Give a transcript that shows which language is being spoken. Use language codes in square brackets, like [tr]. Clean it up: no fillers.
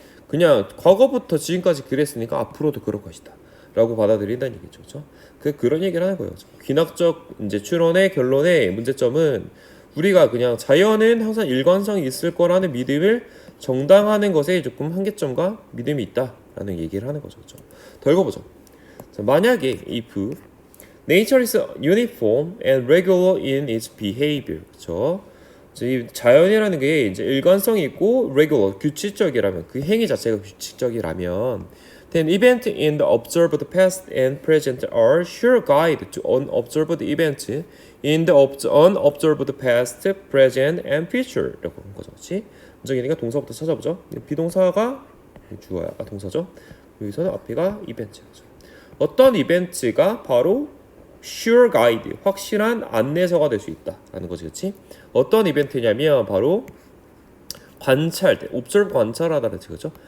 [ko] 그냥 과거부터 지금까지 그랬으니까 앞으로도 그럴 것이다 라고 받아들인다는 얘기죠. 그렇죠? 그런 얘기를 하는 거예요. 귀납적 이제 추론의 결론의 문제점은 우리가 그냥 자연은 항상 일관성이 있을 거라는 믿음을 정당하는 것에 조금 한계점과 믿음이 있다라는 얘기를 하는 거죠. 그렇죠? 더 읽어보죠. 자, 만약에 [en] if Nature is uniform and regular in its behavior. [ko] 그렇죠? 이 자연이라는 게 이제 일관성이 있고 regular 규칙적이라면 그 행위 자체가 규칙적이라면 [en] Then events in the observed past and present are sure guide to unobserved events in the unobserved past, present, and future. [ko] 라고 하는 거죠. 그렇지? 문장이니까 동사부터 찾아보죠. 비동사가 주어야 동사죠. 여기서는 앞에가 이벤트죠. 어떤 이벤트가 바로 sure guide, 확실한 안내서가 될 수 있다라는 거지, 그렇지? 어떤 이벤트냐면 바로 관찰된, observe 관찰하다는 뜻이죠.